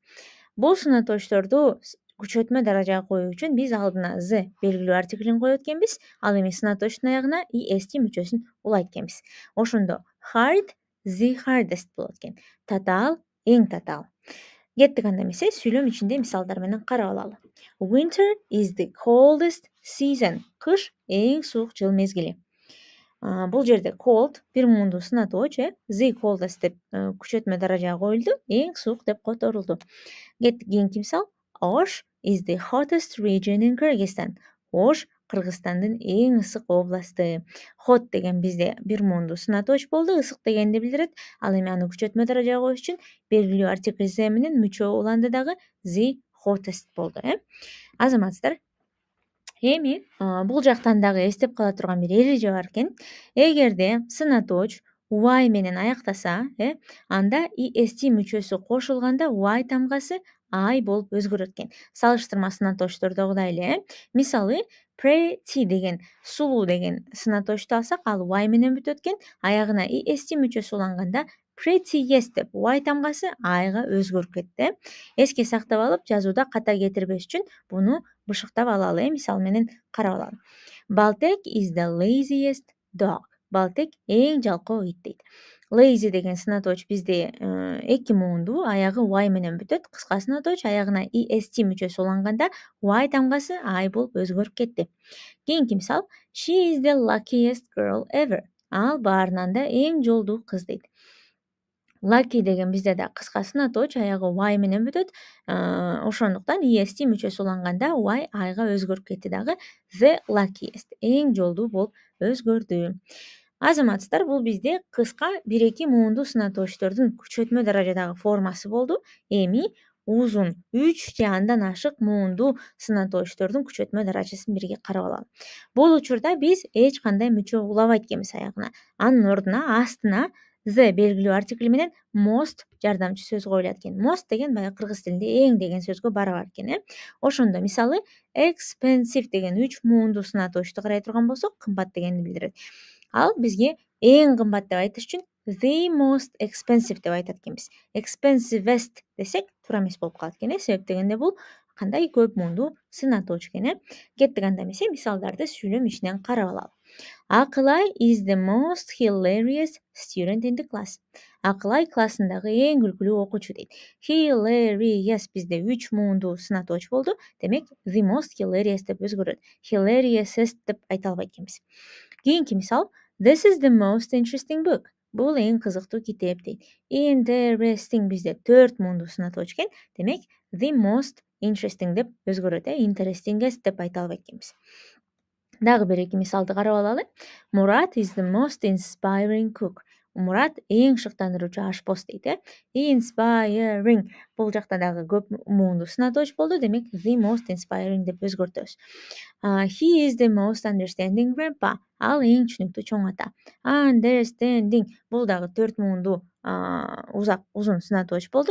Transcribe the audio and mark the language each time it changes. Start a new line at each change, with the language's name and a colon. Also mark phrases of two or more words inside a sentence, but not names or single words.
Kyrgyz: Бул сынатоочторду күч өтмө даражага коюу үчүн биз алдына the белгилүү артиклин коет экенбиз. Ал эми сынатоочтун аягына est мүчөсүн улайт экенбиз. Ошондо
English: hard the hardest
Kyrgyz: болот экен. Татаал, эң татаал. Кеттик анда эмесе, сүйлөм ичинде мисалдар менен карап алалы.
English: Winter is the coldest season.
Kyrgyz: Кыш эң суук жыл мезгили. Бул жерде cold 1 муунду сынатооч,
English: the coldest
Kyrgyz: деп күч өтмө даражага коюлду, эң суук деп которулду. Кеттик кийинки мисал.
English: Osh is the hottest region in Kyrgyzstan.
Kyrgyz: Ош Кыргызстандын эң ысык областы. Hot деген бизде 1 муунду сынатооч болду, ысык дегенди билдирет. Ал эми аны күч өтмө даражага коюш үчүн белгилүү артикль the менен мүчө уланды дагы
English: the hottest
Kyrgyz: болду. Азаматсыздар, эми бул жактан дагы эстеп кала турган бир эреже бар экен. Эгерде сынатооч y менен аяктаса, анда est мүчөсү кошулганда y тамгасы I болуп өзгөрөт экен. Салыштырма сынатоочтордогудай эле. Мисалы, pretty деген, сулуу деген сынатоочту алсак, ал y менен бүтөт экен. Аягына est мүчөсү уланганда prettiest деп y тамгасы Iга өзгөрүп кетти. Эске сактап алып, жазууда ката кетирбеш үчүн буну бышыктап алалы. Мисал менен карап алалы.
English: Baltek is the laziest dog.
Kyrgyz: Балтек эң жалкоо ит дейт. Lazy деген сынатооч бизде 2 муунду, аягы y менен бүтөт. Кыска сынатооч, аягына est мүчөсү уланганда y тамгасы I болуп өзгөрүп кетти. Кийинки мисал.
English: She is the luckiest girl ever.
Kyrgyz: Ал баарынан да эң жолдуу кыз дейт. Lucky деген бизде да кыска сынатооч, аягы y менен бүтөт. Ошондуктан est мүчөсү уланганда y Iга өзгөрүп кетти дагы.
English: The luckiest,
Kyrgyz: эң жолдуу болуп өзгөрдү. Азаматсыздар, бул бизде кыска 1-2 муунду сынатоочтордун күч өтмө даражадагы формасы болду. Эми узун 3 же андан ашык муунду сынатоочтордун күч өтмө даражасын бирге карап алалы. Бул учурда биз эч кандай мүчө улабайт экенбиз аягына. Анын ордуна астына the белгилүү артикль менен most жардамчы сөз коюлат экен. Most деген баягы кыргыз тилинде эң деген сөзгө барабар экен. Ошондо мисалы expensive деген 3 муунду сынаточту карай турган болсок, кымбат дегенди билдирет. Ал бизге эң кымбат деп айтыш үчүн
English: the most expensive
Kyrgyz: деп айтат экенбиз. Expensivest десек туура эмес болуп калат экен. Себеп дегенде бул кандай көп муунду сынаточ экен. Кеттик анда эмесе мисалдарды сүйлөм ичинен карап алалы.
English: Акылай is the most hilarious student in the class.
Kyrgyz: Акылай классындагы эң күлкүлүү окуучу дейт. Hilarious бизде 3 муунду сынаточ болду. Демек
English: the most hilarious
Kyrgyz: деп өзгөрөт. Hilariousest деп айта албайт экенбиз. Кийинки мисал
English: This is the most interesting book.
Kyrgyz: Бул эң кызыктуу китеп дейт. Interesting бизде 4 муунду сынаточ экен. Демек
English: the most interesting
Kyrgyz: деп өзгөрөт. Interestingest деп айта албайт экенбиз. Дагы бир эки мисалды карап алалы.
English: Мурат is the most inspiring cook.
Kyrgyz: Мурат эң шыктандыруучу ашпоз дейт. Inspiring бул жакта дагы көп муунду сынаточ болду. Демек
English: the most inspiring
Kyrgyz: деп өзгөртөбүз.
English: He is the most understanding grandpa.
Kyrgyz: Ал эң түшүнүктүү чоң ата. Understanding бул дагы 4 муунду узун сынаточ болду.